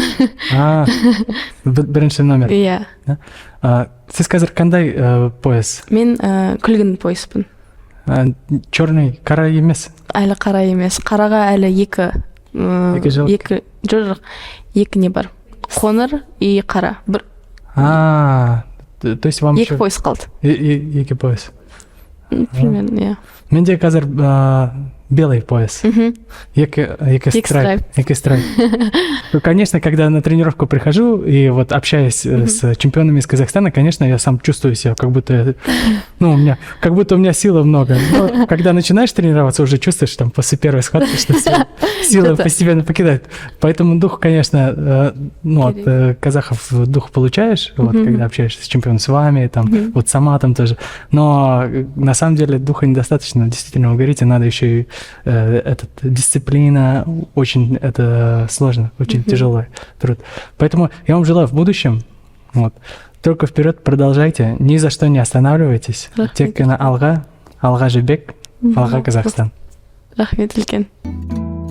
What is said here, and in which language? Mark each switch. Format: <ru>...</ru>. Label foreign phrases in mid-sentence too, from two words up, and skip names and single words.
<kk>Бірінші номер. Иә. Сіз қазір қандай пояс? Мен күлгін пояспын. Черный, қара емес? Әлі қара емес. Қараға әлі екі не бар. Қоңыр и қара.</kk> <ru>То есть вам</ru> <kk>екі пояс қалды. Екі пояс. Примерно, иә. Менде қазір белый пояс. Екі страйп.</kk> <ru>Ну, конечно, когда на тренировку прихожу и вот общаюсь с чемпионами из Казахстана, конечно, я сам чувствую себя, как будто, у меня силы много. Но когда начинаешь тренироваться, уже чувствуешь там после первой схватки, что силы постепенно покидают. Поэтому дух, конечно, от казахов дух получаешь, вот, когда общаешься с чемпионом, с вами, там, вот Саматом тоже. Но на самом деле духа недостаточно. Действительно, вы говорите, надо еще и дисциплина, очень это сложно, очень тяжелый труд. Поэтому я вам желаю в будущем, только вперед продолжайте, ни за что не останавливайтесь.</ru> <kk>Тек қана алға жібек, алға Казахстан. Рахмет үлкен.</kk>